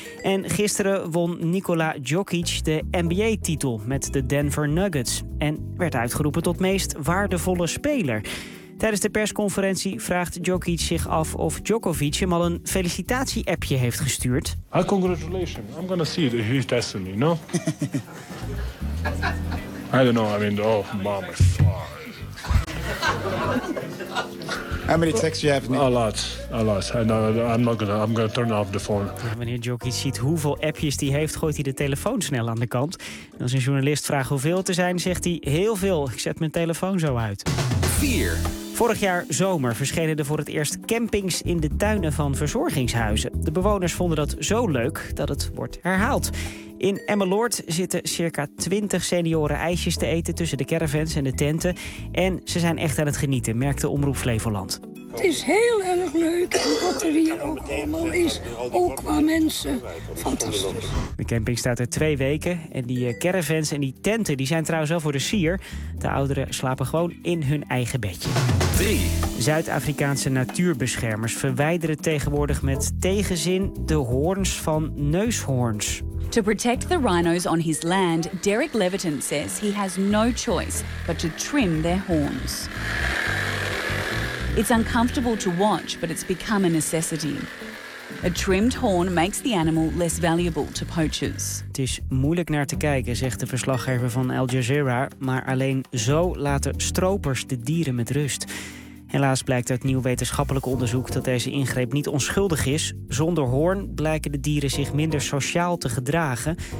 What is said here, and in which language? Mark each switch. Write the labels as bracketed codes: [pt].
[nl] En gisteren won Nikola Djokic de NBA titel met de Denver Nuggets. En werd uitgeroepen tot meest waardevolle speler. Tijdens de persconferentie vraagt Djokic zich af of Djokovic hem al een felicitatie-appje heeft gestuurd. [en] Congratulations. I'm gonna see his destiny, no? I don't know. I mean, oh, mama. How many texts do you have? A lot. I'm gonna turn off the phone. [nl] Ja, meneer Jockey ziet hoeveel appjes die heeft, gooit hij de telefoon snel aan de kant. En als een journalist vraagt hoeveel te zijn, zegt hij heel veel. Ik zet mijn telefoon zo uit. 4. Vorig jaar zomer verschenen er voor het eerst campings in de tuinen van verzorgingshuizen. De bewoners vonden dat zo leuk dat het wordt herhaald. In Emmeloord zitten circa 20 senioren ijsjes te eten tussen de caravans en de tenten. En ze zijn echt aan het genieten, merkte Omroep Flevoland. Het is heel erg leuk wat er hier ook allemaal is. Ook qua mensen. Fantastisch. De camping staat er 2 weken. En die caravans en die tenten die zijn trouwens wel voor de sier. De ouderen slapen gewoon in hun eigen bedje. 3. Zuid-Afrikaanse natuurbeschermers verwijderen tegenwoordig met tegenzin de hoorns van neushoorns. [en] To protect the rhinos on his land, Derek Leviton says he has no choice but to trim their horns. It's uncomfortable to watch, but it's become a necessity. A trimmed horn makes the animal less valuable to poachers. [nl] Het is moeilijk naar te kijken, zegt de verslaggever van Al Jazeera, maar alleen zo laten stropers de dieren met rust. Helaas blijkt uit nieuw wetenschappelijk onderzoek dat deze ingreep niet onschuldig is. Zonder hoorn blijken de dieren zich minder sociaal te gedragen.